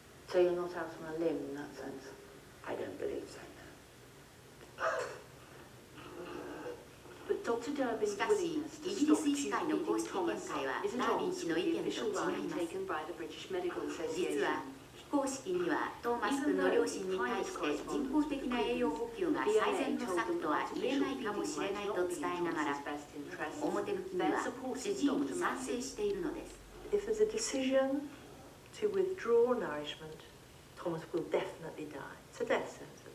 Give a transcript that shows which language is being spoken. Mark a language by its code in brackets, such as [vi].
[en] So you're not out on a limb in that sense? I don't believe so, no. But Dr. Durbin's willingness to stop tube feeding Thomas isn't always with the official line taken by the British Medical Association. [ja] 非公式にはトーマス君の両親に対して人工的な栄養補給が最善の策とは言えないかもしれないと伝えながら表向きには主治医に賛成しているのです。 [en] If there's a decision to withdraw nourishment, Thomas will definitely die. It's a death sentence.